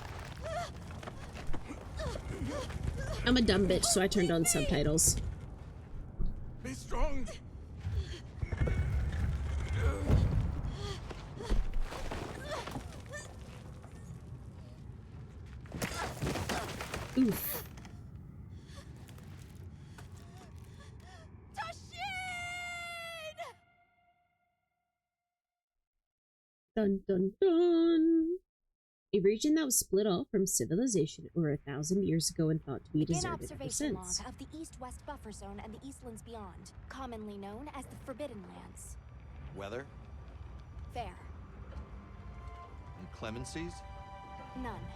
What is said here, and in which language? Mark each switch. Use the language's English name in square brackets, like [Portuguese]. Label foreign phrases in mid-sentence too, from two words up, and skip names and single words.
[English] I'm a dumb bitch, so I turned on subtitles. Be strong. Oof. Dun dun dun. A region that was split off from civilization over 1,000 years ago and thought to be deserted ever observation log since. of the East-West buffer zone and the Eastlands beyond, commonly known as the Forbidden Lands. Weather? Fair. Inclemencies? None.